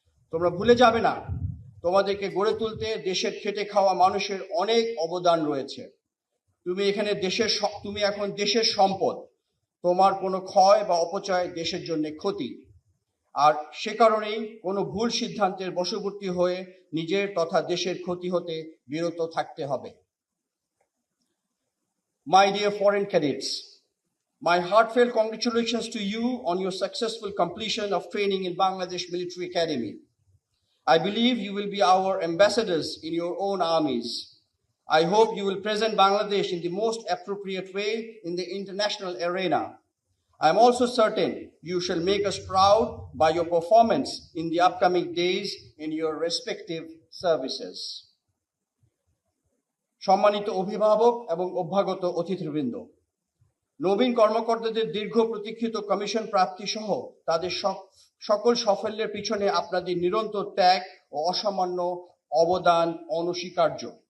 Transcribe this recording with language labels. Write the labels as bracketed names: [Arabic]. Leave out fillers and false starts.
[Bangla] তোমরা ভুলে যাবে না, তোমাদেরকে গড়ে তুলতে দেশের খেটে খাওয়া মানুষের অনেক অবদান রয়েছে। তুমি এখন দেশের সম্পদ। তোমার কোনো ক্ষয় বা অপচয় দেশের জন্য ক্ষতি। আর সে কারণেই কোনো ভুল সিদ্ধান্তের বশবর্তী হয়ে নিজের তথা দেশের ক্ষতি হতে বিরত থাকতে হবে। [English] My dear foreign cadets, my heartfelt congratulations to you on your successful completion of training in Bangladesh Military Academy. I believe you will be our ambassadors in your own armies. I hope you will present Bangladesh in the most appropriate way in the international arena. I am also certain you shall make us proud by your performance in the upcoming days in your respective services. [Bangla] সম্মানিত অভিভাবক এবং অভ্যাগত অতিথিবৃন্দ, নবীন কর্মকর্তাদের দীর্ঘ প্রতীক্ষিত commission প্রাপ্তি সহ তাদের সকল সাফল্যের পিছনে আপনাদের নিরন্তর ত্যাগ ও অসামান্য অবদান অনস্বীকার্য।